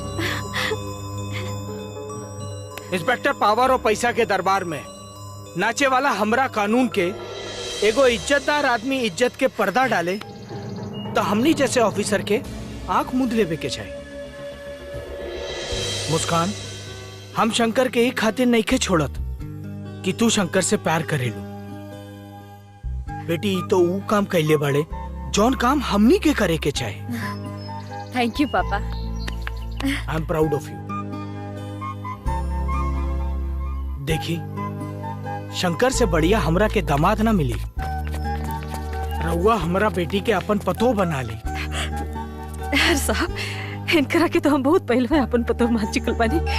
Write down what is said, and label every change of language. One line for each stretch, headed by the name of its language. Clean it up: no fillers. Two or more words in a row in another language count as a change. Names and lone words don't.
Bhojpuri: इंस्पेक्टर, पावर और पैसा के दरबार में नाचे वाला हमरा कानून के एगो इज्जतदार आदमी इज्जत के पर्दा डाले तो हमनी जैसे ऑफिसर के आंख मूंद लेवे के चाहिए। मुस्कान, हम शंकर के एक खातिर नहीं के छोड़त कि तू शंकर से प्यार करेलू। बेटी तो वो काम कैले बड़े जौन काम हमनी के करे के चाहे।
English: Thank you papa. I am proud of you.
Bhojpuri: देखी, शंकर से बढ़िया हमरा के दामाद ना मिली। रउआ हमरा बेटी के अपन पतो बना ली। यार साहब, इनकरा के तो हम बहुत पहले में अपन पतो मान चुकल बानी।